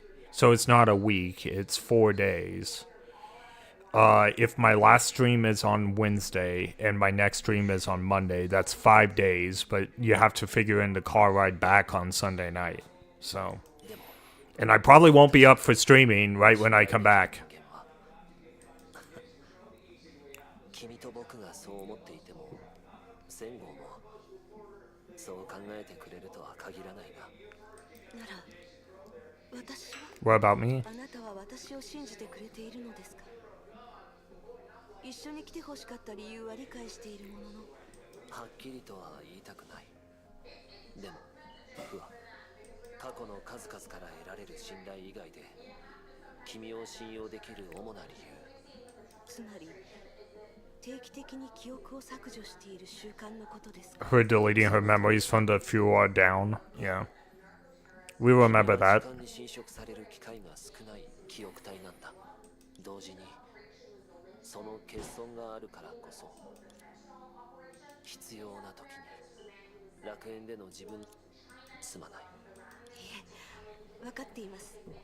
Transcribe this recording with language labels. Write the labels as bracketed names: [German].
[English] So it's not a week. It's 4 days. If my last stream is on Wednesday and my next stream is on Monday, that's 5 days. But you have to figure in the car ride back on Sunday night. So, and I probably won't be up for streaming right when I come back. [Japanese] 君と僕がそう思っていても、戦後もそう考えてくれるとは限らないが。なら、私は。 [English] What about me? [Japanese] あなたは私を信じてくれているのですか？一緒に来て欲しかった理由は理解しているものの。はっきりとは言いたくない。でも、僕は過去の数々から得られる信頼以外で、君を信用できる主な理由。つまり。定期的に記憶を削除している習慣のことですか？ [English] Her deleting her memories from the Furor down. Yeah. We remember that. [Japanese] 時間に侵食される機会が少ない記憶体なんだ。同時にその欠損があるからこそ必要な時に楽園での自分すまない。いえ、分かっています。